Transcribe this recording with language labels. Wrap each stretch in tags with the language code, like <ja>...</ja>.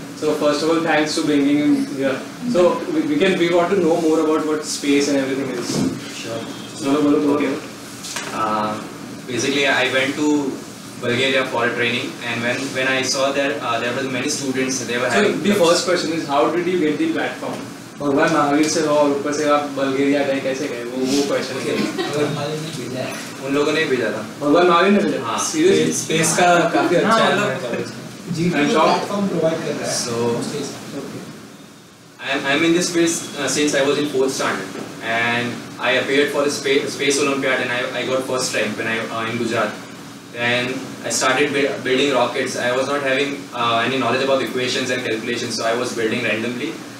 <en>So first of all, thanks for bringing him here. So we want to know more about what space and everything is. Sure. Okay. Basically, I went to Bulgaria for a training, and when I saw there were many students, they were So having. the first question is, how did you get the platform?</en> <hi>भगवान महावीर से हो और ऊपर से आप बल्गेरिया गए, कैसे गए? वो क्वेश्चन है. उन लोगों ने भेजा था. भगवान महावीर ने भेजा. हाँ.</hi> <en>Seriously?</en> <hi>स्पेस का काफी अच्छा है कॉलेज. प्लेटफॉर्म प्रोवाइड कर रहा है.</hi> <en>So I am in this space since I was in 4th standard, and I appeared for the space Olympiad, and I got first rank when I in Gujarat. Then I started building rockets. I was not having any knowledge about equations and calculations, so I was building randomly.</en>